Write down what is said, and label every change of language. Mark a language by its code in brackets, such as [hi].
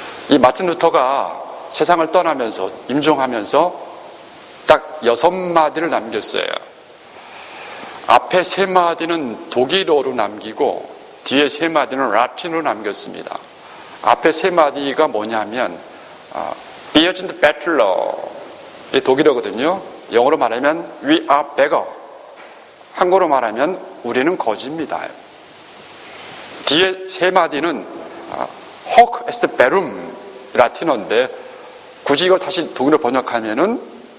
[ko] 이 마틴 루터가 세상을 떠나면서 임종하면서 딱 6마디를 남겼어요. 앞에 3마디는 독일어로 남기고 뒤에 3마디는 라틴어로 남겼습니다. 앞에 3마디가 뭐냐면 [de] Dear Battler [ko] 이 독일어거든요. 영어로 말하면 [en] We are beggar. [ko] 한국어로 말하면 우리는 거지입니다. 뒤에 3마디는 [la] Hoc est verum [ko] 라틴어인데 굳이 이걸 다시 독일어 번역하면은